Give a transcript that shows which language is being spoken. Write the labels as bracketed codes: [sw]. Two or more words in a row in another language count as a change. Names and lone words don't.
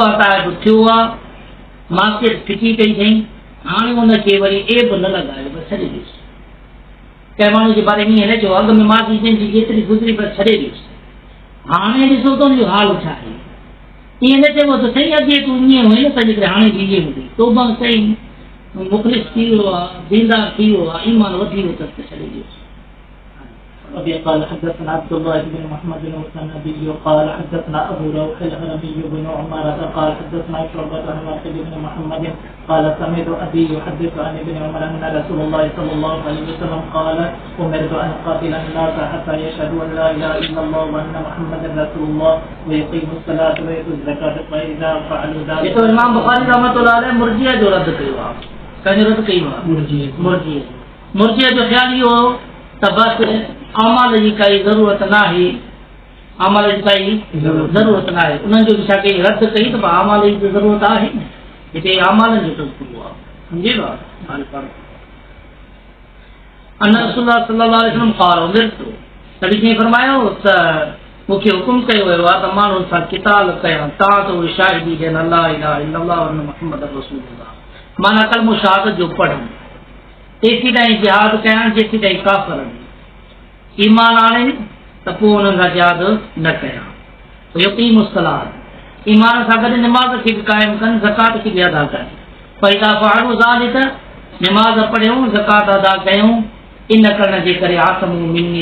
[sd] ताइब थियो आहे मासियत फिकी कई अथई हाणे हुनखे वरी एब न लॻायो बसि छॾे ॾियोसि कंहिं माण्हू जे बारे में ईअं न चयो अॻ में मासी जंहिंजी जेतिरी गुज़री बसि छॾे ॾियोसि हाणे ॾिसो त हुनजो हाल छा आहे ईअं न चइबो त सही अॻे तूं ईअं हुई न तंहिंजे करे हाणे बि ईअं हूंदी तौबा सही मुख़लिस थी वियो आहे दीनदार थी वियो आहे ईमान वधी वियो अथसि त छॾे ॾियोसि [ar] وبه قال حدثنا عبد الله بن محمد النبي قال حدثنا ابو روح الهرمي بن عمارة قال حدثنا شعبة عن واحد بن محمد قال سمعت ابي يحدث عن ابن عمر ان رسول الله صلى الله عليه وسلم قال امرت ان اقاتل الناس حتى يشهدوا ان لا اله الا الله وان محمدا رسول الله ويقيموا الصلاة ويؤتوا الزكاة فاذا فعلوا ذلك [sd] ये तो इमाम बुखारी रहमतुल्लाह अलैह मुर्जिया जो रद्द कयो आहे कंहिंजो रद्द कयो आहे मुर्जिया जो ख़्याल इहो त बसि अमल जी काई ज़रूरत न आहे अमल जी काई ज़रूरत न आहे उन्हनि जो छा कई रद्द कई त अमल जी ज़रूरत आहे हिते अमलनि जो तज़किरो आहे सम्झे अन रसूलुल्लाह [ar] صلى الله عليه وسلم قال أمرت [sd] नबी ने फरमायो त मूंखे हुकुम कयो वियो आहे त माण्हुनि सां क़िताल कयां तां त उहे शाहिदी ॾियनि [ar] الله إله إلا الله و محمد رسول الله [sd] माना कलमो शहादत जो पढ़नि तेसीं ताईं जिहाद कयां जेसीं ताईं काफ़िर ईमान आणनि त पोइ उन्हनि सां जिहाद न कयां [ar] يقيموا الصلاة [sd] ईमान सां गॾु निमाज़ खे बि क़ाइमु कनि ज़कात खे बि अदा कनि [ar] فإذا فعلوا ذلك [sd] निमाज़ पढ़ियूं ज़कात अदा कयूं इन करण जे करे [ar] عصموا مني